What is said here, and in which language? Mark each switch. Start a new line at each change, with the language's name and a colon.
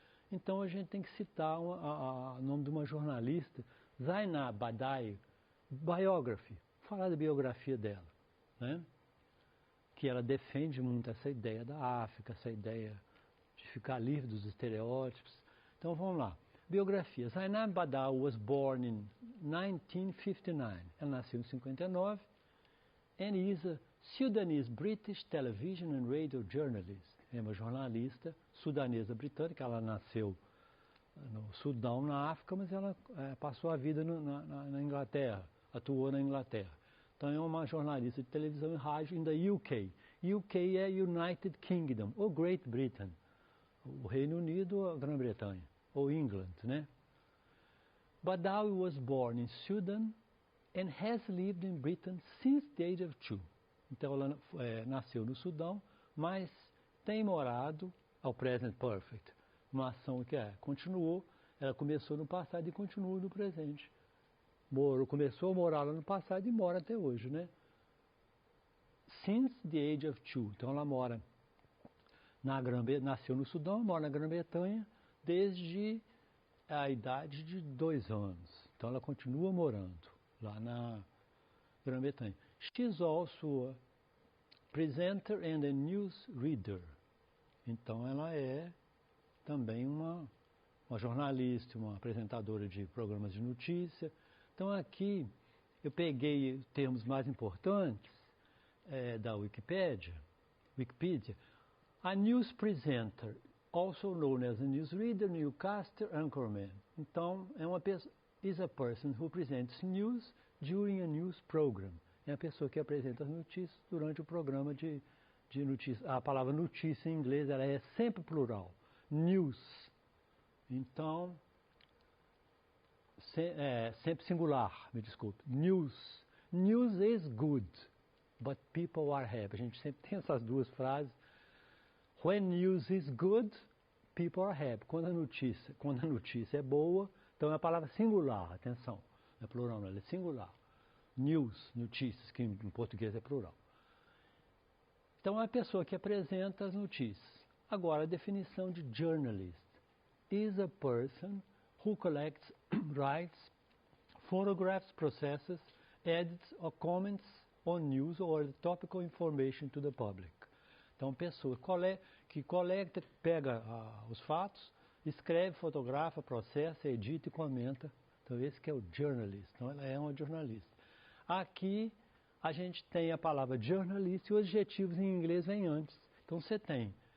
Portuguese: Então a gente tem que citar o nome de uma jornalista, Zainab Badawi, biography, falar da biografia dela, né? Que ela defende muito essa ideia da África, essa ideia de ficar livre dos estereótipos. Então vamos lá. Biografia.
English: Zainab Badawi was born in 1959. Ela nasceu em 59 and is a Sudanese British television and radio journalist.
Portuguese: É uma jornalista sudanesa britânica. Ela nasceu no Sudão, na África, mas ela passou a vida na Inglaterra, atuou na Inglaterra. Então é uma jornalista de televisão e rádio in the UK. UK é United Kingdom, ou Great Britain. O Reino Unido ou a Grã-Bretanha, ou England, né?
English: Badawi was born in Sudan and has lived in Britain since the age of 2.
Portuguese: Então ela nasceu no Sudão, mas tem morado ao present perfect. Uma ação que continuou, ela começou no passado e continua no presente. Começou a morar lá no passado e mora até hoje, né? Since the age of 2. Então ela mora nasceu no Sudão, mora na Grã-Bretanha desde a idade de 2 anos. Então ela continua morando lá na Grã-Bretanha.
English: She's also a presenter and a news reader.
Portuguese: Então ela é também uma jornalista, uma apresentadora de programas de notícia. Então aqui eu peguei termos mais importantes da Wikipedia.
English: A news presenter, also known as a newsreader, newscaster, anchorman. Então é uma pessoa, is a person who presents news during a news program.
Portuguese: É a pessoa que apresenta as notícias durante o programa de notícias. A palavra notícia em inglês ela é sempre plural. News. Então, sempre singular, me desculpe.
English: News. News is good, but people are happy. A gente sempre tem essas duas frases. When news is good, people are happy.
Portuguese: Quando a notícia é boa, então é a palavra singular, atenção. Não é plural, não, ela é singular. News, notícias, que em português é plural. Então é a pessoa que apresenta as notícias.
English: Agora, a definição de journalist is a person who collects, writes, photographs, processes, edits or comments on news or topical information to the public.
Portuguese: Então, pessoa que coleta, pega os fatos, escreve, fotografa, processa, edita e comenta. Então, esse que é o journalist. Então, ela é uma jornalista. Aqui, a gente tem a palavra journalist e os adjetivos em inglês vêm antes. Então, você tem